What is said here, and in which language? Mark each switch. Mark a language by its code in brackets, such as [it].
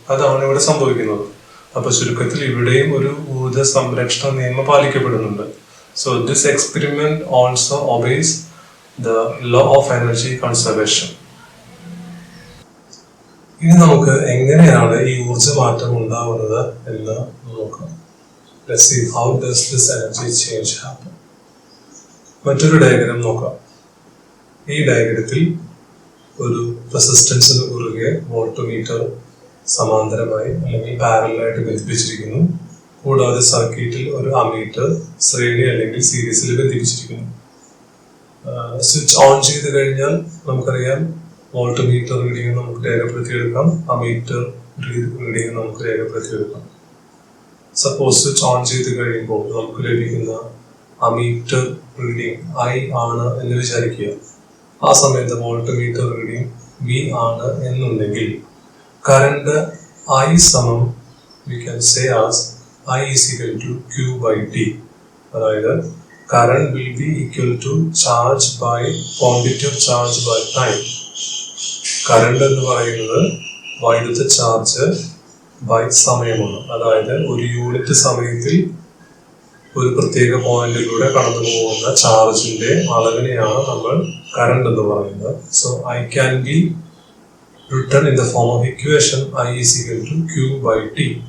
[ml] അതാണ് ഇവിടെ സംഭവിക്കുന്നത്. അപ്പൊ ചുരുക്കത്തിൽ ഇവിടെയും ഒരു ഊർജ സംരക്ഷണ നിയമം പാലിക്കപ്പെടുന്നുണ്ട്. [en] So this experiment also obeys the law of energy conservation. [ml] ഇനി നമുക്ക് എങ്ങനെയാണ് ഈ ഊർജ മാറ്റം ഉണ്ടാവുന്നത് എന്ന് നോക്കാം. [en] Let's see how does this energy change happen. [ml] മറ്റൊരു ഡയഗ്രാം നോക്കാം. ഈ ഡയഗ്രത്തിൽ ഒരു റെസിസ്റ്റൻസിന് കുറുകെ വോൾട്ട്മീറ്റർ സമാന്തരമായി അല്ലെങ്കിൽ പാരലായിട്ട് ബന്ധിപ്പിച്ചിരിക്കുന്നു. കൂടാതെ സർക്യൂട്ടിൽ ഒരു അമീറ്റർ ശ്രേണി അല്ലെങ്കിൽ സീരീസിൽ ബന്ധിപ്പിച്ചിരിക്കുന്നു. സ്വിച്ച് ഓൺ ചെയ്ത് കഴിഞ്ഞാൽ നമുക്കറിയാം വോൾട്ട്മീറ്റർ റീഡിംഗ് നമുക്ക് രേഖപ്പെടുത്തിയെടുക്കാം, അമീറ്റർ റീഡിംഗ് നമുക്ക് രേഖപ്പെടുത്തിയെടുക്കാം. സപ്പോസ് സ്വിച്ച് ഓൺ ചെയ്ത് കഴിയുമ്പോൾ നമുക്ക് ലഭിക്കുന്ന അമീറ്റർ റീഡിംഗ് I ആണ് എന്ന് വിചാരിക്കുക. ആ സമയത്ത് വോൾട്ട്മീറ്റർ റീഡിംഗ് V ആണ് എന്നുണ്ടെങ്കിൽ കറണ്ട് I സമം [en] we can say as I is equal to Q by T. അതായത് current will be equal to charge by quantity of charge by time. [ml] Current എന്ന് പറയുന്നത് വൈദ്യുത ചാർജ് ബൈ സമയമാണ്. അതായത് ഒരു യൂണിറ്റ് സമയത്തിൽ ഒരു പ്രത്യേക പോയിന്റിലൂടെ കടന്നു പോകുന്ന ചാർജിന്റെ അളവിനെയാണ് നമ്മൾ കറണ്ട് എന്ന് പറയുന്നത്. [en] So I can be written in the form of equation I is equal to Q by T.